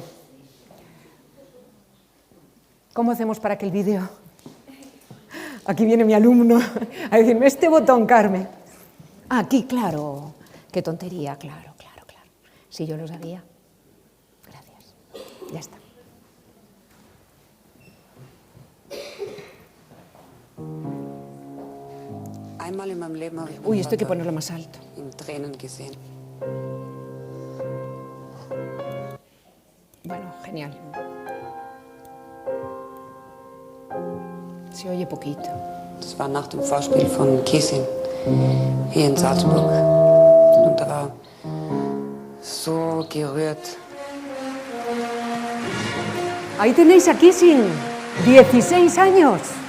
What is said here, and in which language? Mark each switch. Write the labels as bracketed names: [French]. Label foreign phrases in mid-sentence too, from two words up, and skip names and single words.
[Spanish] ¿Cómo hacemos para que el vídeo? Aquí viene mi alumno a decirme, este botón, Carmen. Ah, aquí, claro. Qué tontería, claro, claro, claro. Sí, yo lo sabía. Gracias. Ya está. [German] Einmal in meinem Leben habe ich [Spanish] Uy, esto hay que ponerlo más alto. [German] in Tränen gesehen. [Spanish] Bueno, genial. Se oye poquito. [German] Das war nach dem Vorspiel von Kiesin hier in Salzburg. Und er war so gerührt. [Spanish] Ahí tenéis a Kissing, 16 años.